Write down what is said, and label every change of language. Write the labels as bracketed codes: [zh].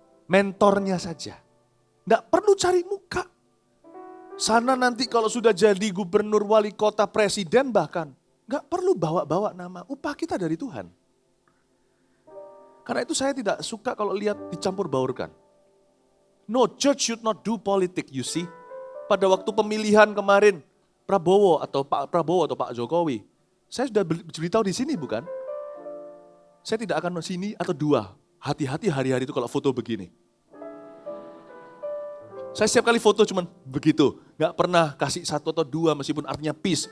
[id] Mentornya saja. Tidak perlu cari muka. Sana nanti kalau sudah jadi gubernur, wali kota, presiden bahkan. Nggak perlu bawa-bawa nama. Upah kita dari Tuhan. Karena itu saya tidak suka kalau lihat dicampur baurkan. [en] No, church should not do politik, you see. [id] Pada waktu pemilihan kemarin, Prabowo atau Pak Jokowi. Saya sudah beritahu di sini bukan? Saya tidak akan sini atau dua. Hati-hati hari-hari itu kalau foto begini. Saya setiap kali foto cuman begitu. Gak pernah kasih satu atau dua meskipun artinya peace.